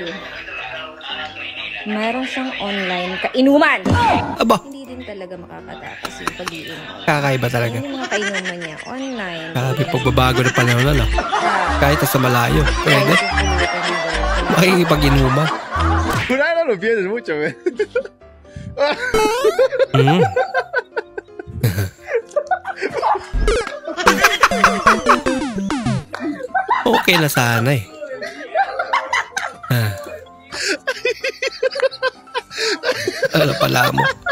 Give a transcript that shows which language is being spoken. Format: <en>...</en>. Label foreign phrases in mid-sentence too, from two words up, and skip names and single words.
<tl>Mayroon siyang online kainuman. Aba, Hindi din talaga makakatakas yung pag-iinom. kakaiba talaga. Yung mga kainuman niya online. Grabe pagbabago na panahon na lang. Kahit sa malayo. Pwede. Pulutan ng girl. Makikipag-inuman.</tl> <es>Por ahí no lo pienses mucho, güey.</es> <tl>Okay na sana eh. Ano pala mo?</tl>